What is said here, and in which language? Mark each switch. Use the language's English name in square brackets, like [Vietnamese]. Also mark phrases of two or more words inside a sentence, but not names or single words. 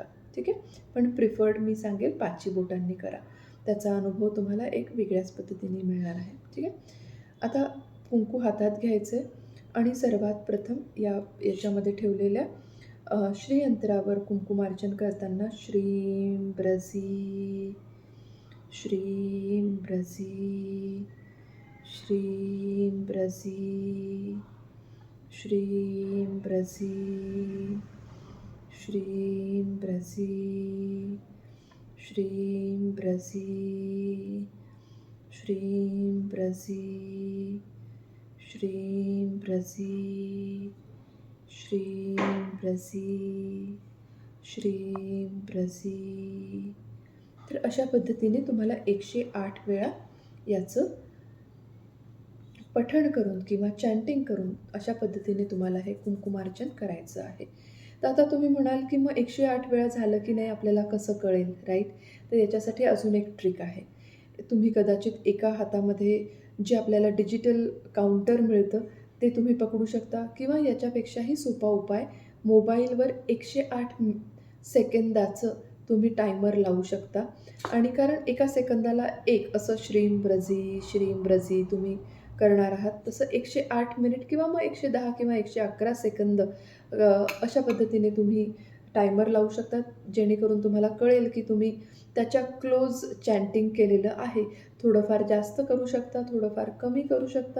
[Marathi] ठीक आहे. पण प्रिफर्ड मी सांगेल 5 बोटांनी करा. त्याचा अनुभव तुम्हाला एक वेगळ्याच पद्धतीने मिळणार आहे. ठीक आहे. आता कुंकू हातात घ्यायचं आहे आणि सर्वात प्रथम याच्यामध्ये ठेवलेल्या श्रीयंत्रावर कुंकुमार्चन करताना श्रीं [Sanskrit] ब्रजी, श्रीं ब्रजी, श्रीं ब्रजी, श्रीं ब्रजी, श्रीं ब्रजी, श्रीं ब्रजी, श्रीं ब्रजी, श्रीं ब्रजी, श्रीं ब्रजी, श्रीं ब्रजी. [Marathi] तर अशा पद्धतीने तुम्हाला 108 वेळा याचं पठण करून किंवा चॅन्टिंग करून अशा पद्धतीने तुम्हाला हे कुंकुमार्चन करायचं आहे. तर आता तुम्ही म्हणाल, की मग 108 वेळा झालं की नाही आपल्याला कसं कळेल, राईट? तर याच्यासाठी अजून एक ट्रिक आहे. तुम्ही कदाचित एका हातामध्ये जे आपल्याला [English] digital counter [Marathi] मिळतं, ते तुम्ही पकडू शकता किंवा याच्यापेक्षाही सोपा उपाय मोबाईलवर 108 सेकंदाचं तुम्ही टायमर लावू शकता आणि कारण एका सेकंदाला एक असं [Sanskrit] श्रीं ब्रजी, श्रीं ब्रजी [Marathi] तुम्ही करणार आहात. तसं 108 मिनिट किंवा मग 110 किंवा 111 सेकंद अशा पद्धतीने तुम्ही टायमर लावू शकता. जेणेकरून तुम्हाला कळेल की तुम्ही त्याच्या [English] close chanting [Marathi] केलेलं आहे. थोडंफार जास्त करू शकता, थोडंफार कमी करू शकता.